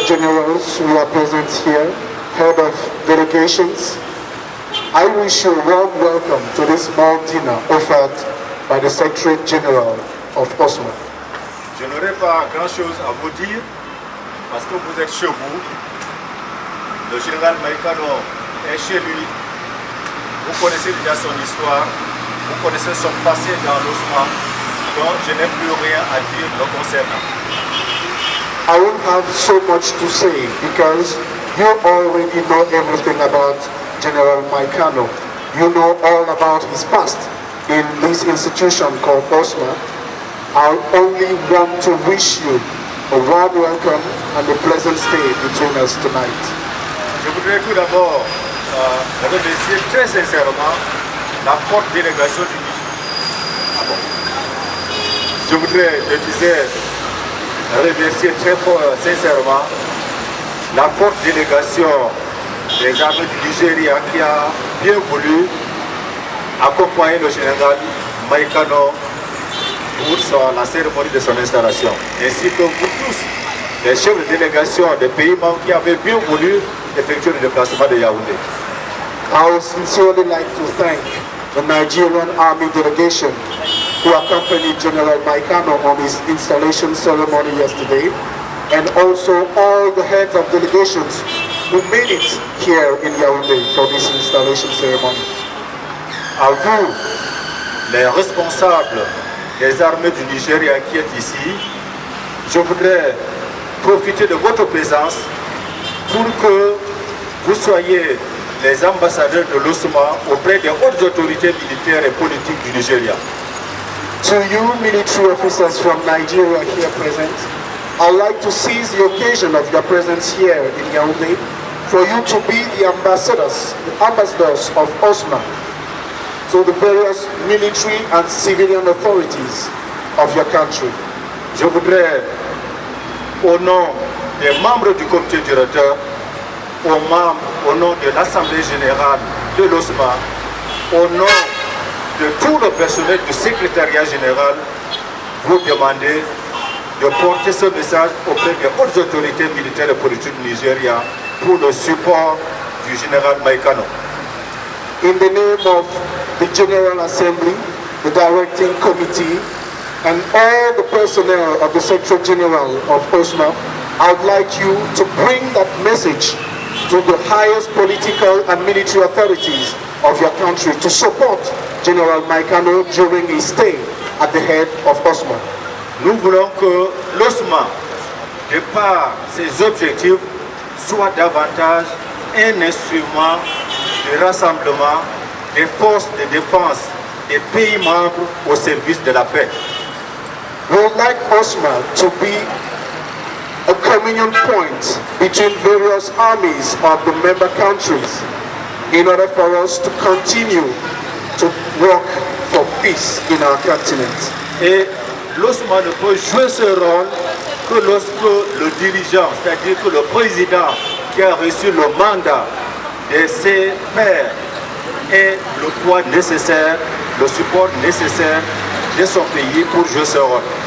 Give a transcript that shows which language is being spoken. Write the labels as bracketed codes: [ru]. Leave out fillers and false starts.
[en] Generals who are present here, head of delegations, I wish you a warm welcome to this small dinner offered by the Secretary General of OSMA. [fr] Je n'aurai pas grand-chose à vous dire parce que vous êtes chez vous. Le général Maïkano est chez lui. Vous connaissez déjà son histoire, vous connaissez son passé dans l'OSMA, donc je n'ai plus rien à dire le concernant. [en] I won't have so much to say because you already know everything about General Maïkano. You know all about his past in this institution called OSMA. I only want to wish you a warm welcome and a pleasant stay between us tonight. [fr] Je voudrais tout d'abord remercier très sincèrement la forte délégation du Niger. Je voudrais, je disais, remercier très sincèrement la forte délégation des armées du Nigeria qui a bien voulu accompagner le général Maïkano pour la cérémonie de son installation, ainsi que vous tous, les chefs de délégation des pays membres qui avaient bien voulu effectuer le déplacement de Yaoundé. [en] I would sincerely like to thank the Nigerian Army delegation who accompanied General Maïkano on his installation ceremony yesterday, and also all the heads of delegations who made it here in Yaoundé for this installation ceremony. [fr] À vous, les responsables des armées du Nigeria qui est ici, je voudrais profiter de votre présence pour que vous soyez les ambassadeurs de l'OSMA auprès des hautes autorités militaires et politiques du Nigeria. [en] To you military officers from Nigeria here present, I'd like to seize the occasion of your presence here in Yaoundé for you to be the ambassadors of OSMA to the various military and civilian authorities of your country. [fr] Je voudrais, au nom des membres du comité directeur, au nom de l'Assemblée générale de l'OSMA, au nom de tout le personnel du secrétariat général, vous demander de porter ce message auprès des hautes autorités militaires et politiques du Nigeria pour le support du général Maïkano. [en] In the name of the General Assembly, the Directing Committee, and all the personnel of the Secretary General of OSMA, I would like you to bring that message to the highest political and military authorities of your country to support General Maïkano during his stay at the head of OSMA. [fr] Nous voulons que l'OSMA, de par ses objectifs, soit davantage un instrument de rassemblement des forces de défense des pays membres au service de la paix. [en] We would like OSMA to be a communion point between various armies of the member countries in order for us to continue to work for peace in our continent. [fr] Et l'OSMA ne peut jouer ce rôle que lorsque le dirigeant, c'est-à-dire que le président qui a reçu le mandat de ses pairs ait le poids nécessaire, le support nécessaire de son pays pour jouer ce rôle.